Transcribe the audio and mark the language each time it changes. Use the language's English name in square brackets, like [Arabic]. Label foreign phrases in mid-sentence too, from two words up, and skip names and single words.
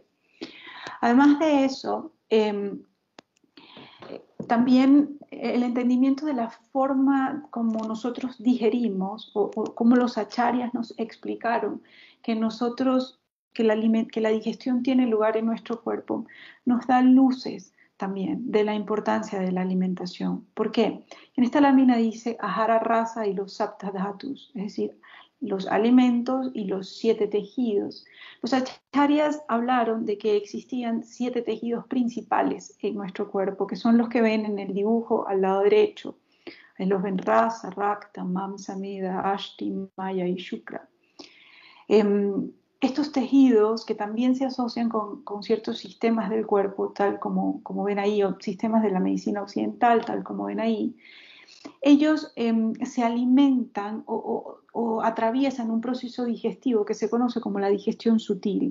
[Spanish] Además de eso, también el entendimiento de la forma como nosotros digerimos o como los acharyas nos explicaron que la digestión tiene lugar en nuestro cuerpo, nos da luces también de la importancia de la alimentación. ¿Por qué? En esta lámina dice [Sanskrit] आहार रस [Spanish] y los [Sanskrit] सप्त धातु, [Spanish] es decir, los alimentos y los 7 tejidos. Los acharyas hablaron de que existían 7 tejidos principales en nuestro cuerpo, que son los que ven en el dibujo al lado derecho. Ahí los ven [Sanskrit] रस, रक्त, मांस, मेद, अस्थि, मज्जा [Spanish] y shukra. Estos tejidos que también se asocian con ciertos sistemas del cuerpo, tal como ven ahí, o sistemas de la medicina occidental, tal como ven ahí, ellos se alimentan o atraviesan un proceso digestivo que se conoce como la digestión sutil.